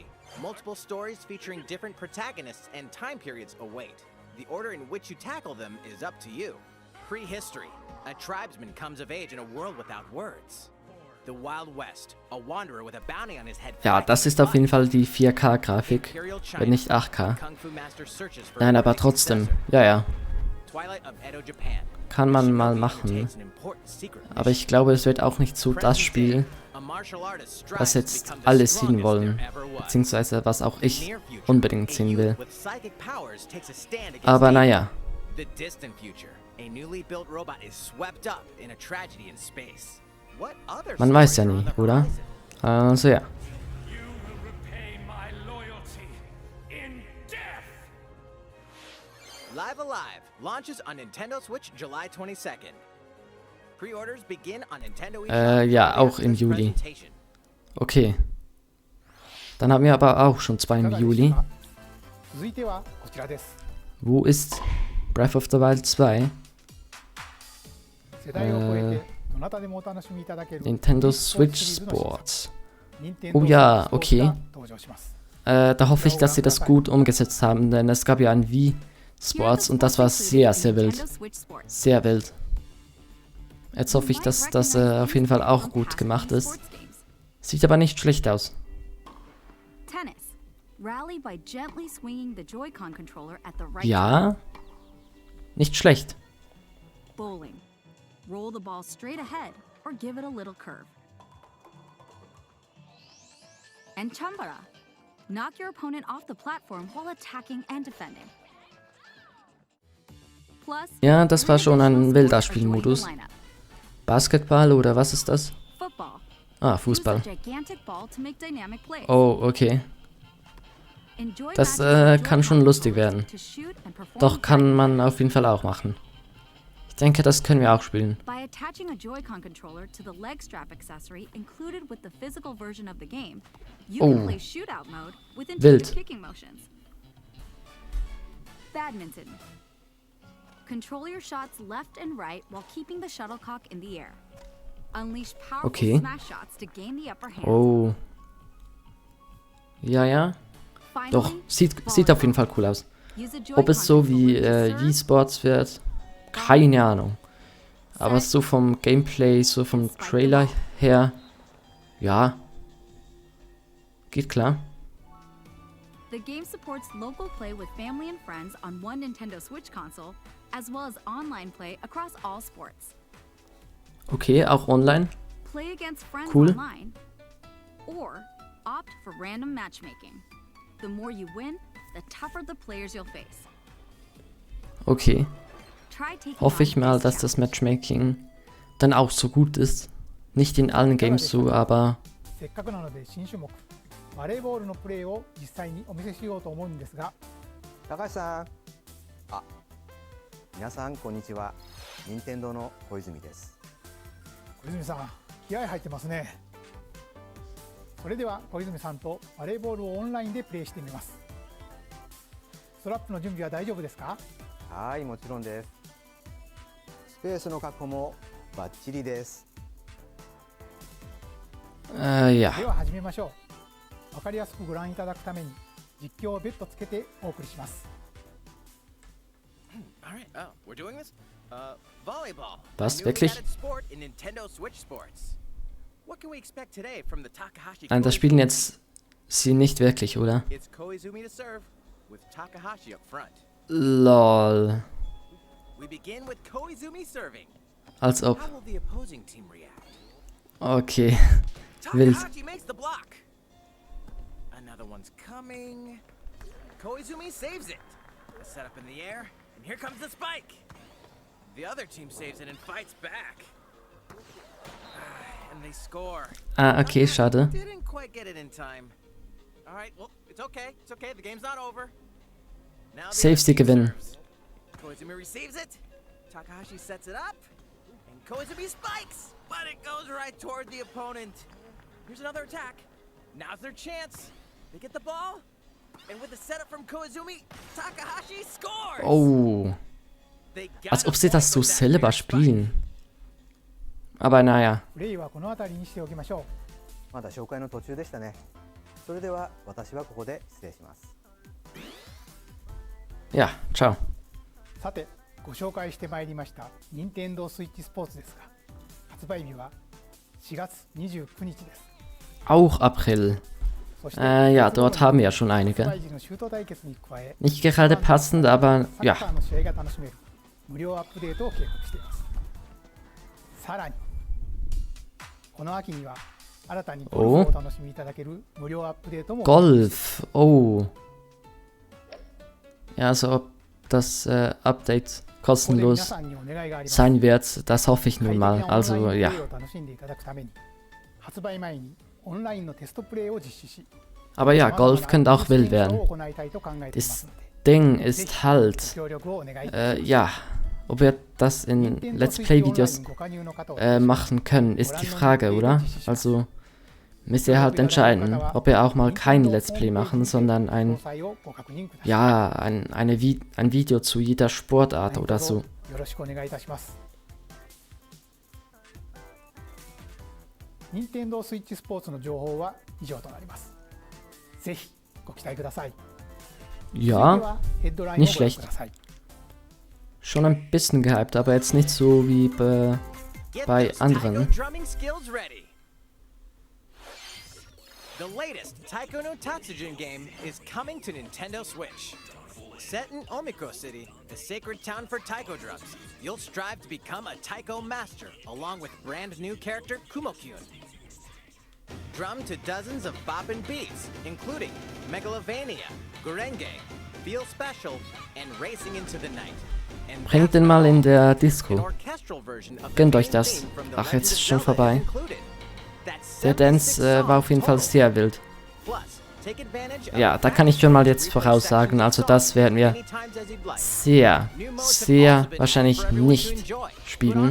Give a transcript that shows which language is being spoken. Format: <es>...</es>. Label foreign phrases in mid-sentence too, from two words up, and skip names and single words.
<en>Multiple stories featuring different protagonists and time periods await. The order in which you tackle them is up to you. Prehistory. A tribesman comes of age in a world without words. The Wild West. A wanderer with a bounty on his head.</en> <de>Ja, das ist auf jeden Fall die 4K-Grafik, wenn nicht 8K. Nein, aber trotzdem. Ja. Kann man mal machen. Aber ich glaube, es wird auch nicht so das Spiel, was jetzt alle sehen wollen, beziehungsweise was auch ich unbedingt sehen will. Aber naja. Man weiß ja nie, oder? Also ja.</de> <en>Live Alive launches on Nintendo Switch July 22nd. Pre-orders begin on Nintendo</en> <de>ja, auch im Juli. Okay. Dann haben wir aber auch schon 2 im Juli. Wo ist Breath of the Wild 2? Nintendo Switch Sports. Oh ja, okay. Da hoffe ich, dass sie das gut umgesetzt haben, denn es gab ja ein Wii Sports und das war sehr, sehr wild. Sehr wild. Jetzt hoffe ich, dass das auf jeden Fall auch gut gemacht ist. Sieht aber nicht schlecht aus.</de> <en>Rally by gently swinging the Joy-Con controller at the right time.</en> <de>Ja, nicht schlecht.</de> <en>Bowling. Roll the ball straight ahead or give it a little curve. And Chambara. Knock your opponent off the platform while attacking and defending. Plus,</en> <de>Ja, das war schon ein wilder Spielmodus. Basketball oder was ist das?</de> <en>Football.</en> <de>Ah, Fußball.</de> <en>Use a gigantic ball to make dynamic plays.</en> <de>Oh, okay.</de> <en>Enjoy</en> <de>Das</de> <en>matching</en> <de>kann schon lustig werden.</de> <en>to shoot and perform</en> <de>Doch, kann man auf jeden Fall auch machen. Ich denke, das können wir auch spielen.</de> <en>By attaching a Joy-Con controller to the leg strap accessory included with the physical version of the game, you can play shootout mode with intuitive kicking motions. Badminton. Control your shots left and right while keeping the shuttlecock in the air. Unleash powerful smash shots to gain the upper hand.</en> <de>Oh. Ja, ja. Doch, sieht auf jeden Fall cool aus. Ob es so wie Wii-Sports wird, keine Ahnung. Aber so vom Gameplay, so vom Trailer her, ja, geht klar.</de> <en>The game supports local play with family and friends on one Nintendo Switch console, as well as online play across all sports.</en> <de>Okay, auch online.</de> <en>Play against friends</en> <de>Cool.</de> <en>online, or opt for random matchmaking. The more you win, the tougher the players you'll face.</en> <de>Okay.</de> <en>Try taking</en> <de>Hoffe ich</de> <en>on</en> <de>mal,</de> <en>this</en> <de>dass das</de> <en>challenge.</en> <de>Matchmaking dann auch so gut ist. Nicht in allen Games so, aber</de> <ja>せっかくなので新種目バレーボールのプレーを実際にお見せしようと思うんですが、高橋さん、あ、皆さんこんにちは。任天堂の小泉です。小泉さん気合入ってますね。それでは小泉さんとバレーボールをオンラインでプレーしてみます。ストラップの準備は大丈夫ですか？はい、もちろんです。スペースの確保もバッチリです。</ja> <de>ja.</de> <ja>では始めましょう。わかりやすくご覧いただくために実況を別途つけてお送りします。</ja> <en>Alright, oh, we're doing this? Volleyball.</en> <de>Was,</de> <en>A newly</en> <de>wirklich?</de> <en>added sport in Nintendo Switch Sports. What can we expect today from the Takahashi?</en> <de>Nein, das spielen jetzt sie nicht wirklich, oder?</de> <en>It's Koizumi to serve with Takahashi up front.</en> <de>Lol.</de> <en>We begin with Koizumi serving.</en> <de>Als ob.</de> <en>How will the opposing team react?</en> <de>Okay. Wild.</de> <en>Takahashi makes the block. Another one's coming. Koizumi saves it. A setup in the air, and here comes the spike. The other team saves it and fights back. And they score.</en> <de>Ah, okay, schade.</de> <en>Didn't quite get it in time. All right, well, it's okay. It's okay. The game's not over. Now the</en> <de>Saves</de> <en>other</en> <de>die</de> <en>team</en> <de>gewinnen.</de> <en>serves. Koizumi receives it. Takahashi sets it up. And Koizumi spikes. But it goes right toward the opponent. Here's another attack. Now's their chance. They get the ball. And with the setup from Koizumi, Takahashi scores. Oh. They got</en> <de>Als</de> <en>a</en> <de>ob sie das</de> <en>point</en> <de>so</de> <en>with that</en> <de>selber</de> <en>weird spike.</en> <de>spielen. Aber naja.</de> <ja>プレイはこの辺りにしておきましょまだ紹介の途中でしたね。それでは私はここで失礼します。</ja> <de>Ja, ciao.</de> <ja>う。さてご紹介してまいりました任天堂スイッチスポーツですが、発売日は4月29日です。</ja> <de>Auch April.</de> <ja>そして</ja> <de>Ja, dort haben wir ja schon</de> <ja>発</ja> <de>einige.</de> <ja>売時のシュート対決に加え、</ja> <de>Nicht gerade passend, aber</de> <ja>サッカ</ja> <de>ja.</de> <ja>ーの試合が楽しめる無料アップデートを計画しています。さらにこの秋には新たにゴルフをお楽しみいただける無料アップデートも</ja> <de>Golf. Oh. Ja, also ob das Update</de> <ja>ここで皆</ja> <de>kostenlos</de> <ja>さんにお願いがあります。</ja> <de>sein wird, das hoffe ich</de> <ja>快</ja> <de>nun</de> <ja>適</ja> <de>mal.</de> <ja>なオンライン</ja> <de>Also</de> <ja>プレ</ja> <de>ja.</de> <ja>イを楽しんでいただくために発売前にオンラインのテストプレイを実施し、</ja> <de>Aber ja,</de> <ja>様々</ja> <de>Golf</de> <ja>な</ja> <de>könnte auch</de> <ja>アプリ</ja> <de>wild</de> <ja>ステーション</ja> <de>werden.</de> <ja>を行いたいと考えています</ja> <de>Das</de> <ja>ので、</ja> <de>Ding</de> <ja>ぜ</ja> <de>ist</de> <ja>ひ</ja> <de>halt,</de> <ja>ご協力をお願いいたします。</ja> <de>ja, ob wir das in</de> <en>Let's Play-</en> <de>Videos machen können, ist die Frage, oder? Also müsst ihr halt entscheiden, ob wir auch mal kein</de> <en>Let's Play</en> <de>machen, sondern ein Video zu jeder Sportart oder so.</de> <ja>よろしくお願いいたします。任天堂スイッチスポーツの情報は以上となります。ぜひご期待ください。</ja> <de>Ja, nicht schlecht. Schon ein bisschen gehypt, aber jetzt nicht so wie bei anderen.</de> <en>The latest Taiko no Tatsujin game is coming to Nintendo Switch. Set in Omiko City, the sacred town for taiko drums, you'll strive to become a taiko master, along with brand new character Kumo-kyun. Drum to dozens of boppin' beats, including Megalovania, Gurenge, Feel Special, and Racing into the Night.</en> <de>Bringt den mal in der Disco. Gönnt euch das. Ach, jetzt ist schon vorbei. Der Dance war auf jeden Fall sehr wild. Ja, da kann ich schon mal jetzt voraussagen, also das werden wir sehr, sehr wahrscheinlich nicht spielen.</de>